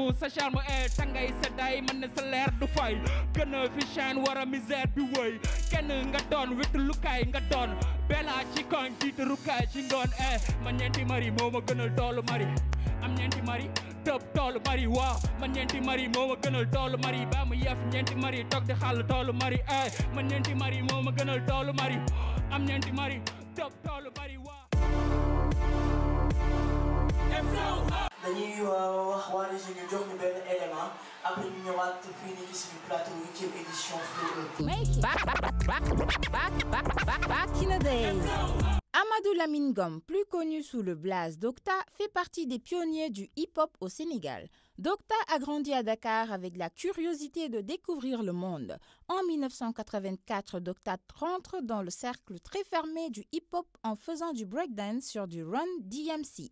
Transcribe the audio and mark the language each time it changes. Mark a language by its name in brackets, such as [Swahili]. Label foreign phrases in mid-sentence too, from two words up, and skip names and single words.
[Wolof] sa charme e tangay sa day man ne sa leer du fay gën a fi chaîne war a misère bi wëy kenn nga doon witu lukaay nga doon bela ci koñ tiita rukaay ci ngoon man ñeenti mari moo ma gënal toolu mari am ñeenti mari tëb toolu mari waaw man ñeenti mari moo ma gënal toolu mari ba mu yef ñeenti mari toog di xàll toolu mari man ñeenti mari moo ma gënal toolu mari am ñeenti mari tëb toolu mari waaw dañuy wax waa région ñu jox ñu benn élément après ñu ñëwaat fii nii ci suñu plateau [French] 8e édition [English] Back in the days. [French] Amadou Lamine Ngom, plus connu sous le blaze Docta, fait partie des pionniers du hip-hop au Sénégal. Docta a grandi à Dakar avec la curiosité de découvrir le monde. En 1984, Docta rentre dans le cercle très fermé du hip-hop en faisant du breakdance sur du Run DMC.